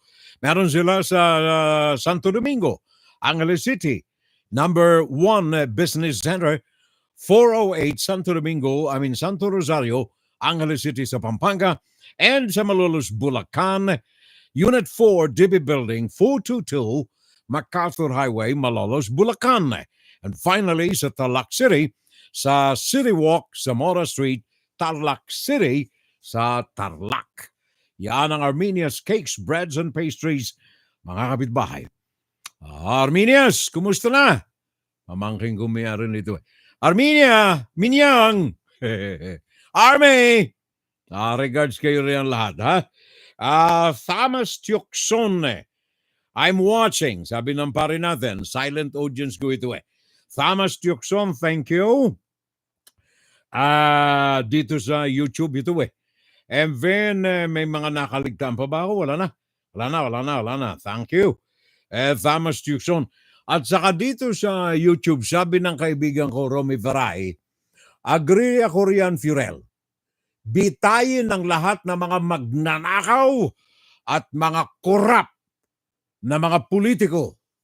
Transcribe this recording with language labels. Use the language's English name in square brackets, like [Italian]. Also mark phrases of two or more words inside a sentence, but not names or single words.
[Filipino] Meron sila sa Santo Domingo, Angeles City, number 1 Business Center, 408 Santo Rosario, Angeles City sa Pampanga, and sa Malolos, Bulacan, Unit 4, DB Building, 422, MacArthur Highway, Malolos, Bulacan. [English] And finally, [Filipino] sa Tarlac City, sa City Walk, Zamora Street, Tarlac City, sa Tarlac. Yan ang Armenia's Cakes, Breads, and Pastries, mga kapitbahay. Armenias, kumusta na? Mamangking kumiyari nito. Armenia, Minyang! Army! Regards kayo riyan lahat, ha? Thomas Tiokson, [English] I'm watching. [Filipino] Sabi ng pare natin, [English] silent audience [Filipino] ko ito Thomas Tiokson, [English] thank you. [Filipino] Dito sa YouTube ito [English] And then, [Filipino] may mga nakaligtaan pa ba ako? Wala na. [English] Thank you. Thomas Tiokson. [Filipino] At saka dito sa YouTube, sabi ng kaibigan ko, Romy Veray, agree ako riyan, Furel. Bitayin ng lahat ng mga magnanakaw at mga korap na mga politiko.